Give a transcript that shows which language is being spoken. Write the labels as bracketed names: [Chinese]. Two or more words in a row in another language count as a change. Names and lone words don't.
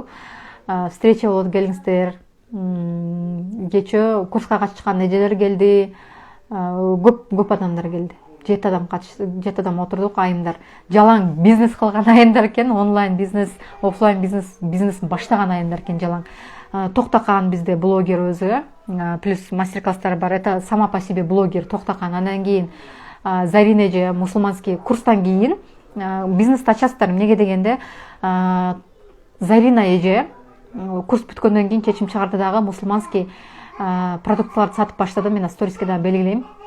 [Kyrgyz] Встреча болот, келиңиздер. Кечээ курска катышкан эжелер келди. Көп адамдар келди. 7 адам отурдук, айымдар. Жалаң бизнес кылган айымдар экен, онлайн бизнес, офлайн бизнесин баштаган айымдар экен жалаң. Токтакан бизде блогер өзү, плюс мастер класстар бар. [Russian] Это сама по себе блогер Токтакан. [Kyrgyz] Андан кийин Зарина эже мусулманский курстан кийин бизнес ачасыздар. Эмнеге дегенде Зарина эже курс бүткөндөн кийин чечим чыгарды дагы мусулманский продуктларды сатып баштады. Мен сториске да белгилейм.